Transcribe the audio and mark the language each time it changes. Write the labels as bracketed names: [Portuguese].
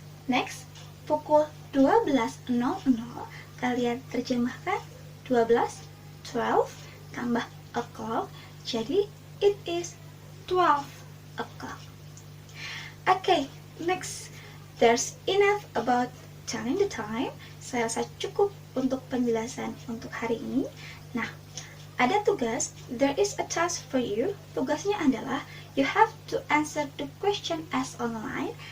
[Indonesian] Next, pukul 12.00 kalian terjemahkan 12 tambah [English] o'clock. Jadi it is 12 o'clock. Okay, next. There's enough about telling the time. [Indonesian] Saya rasa cukup untuk penjelasan untuk hari ini. Nah, ada tugas. [English] There is a task for you. [Indonesian] Tugasnya adalah [English] you have to answer the question as online.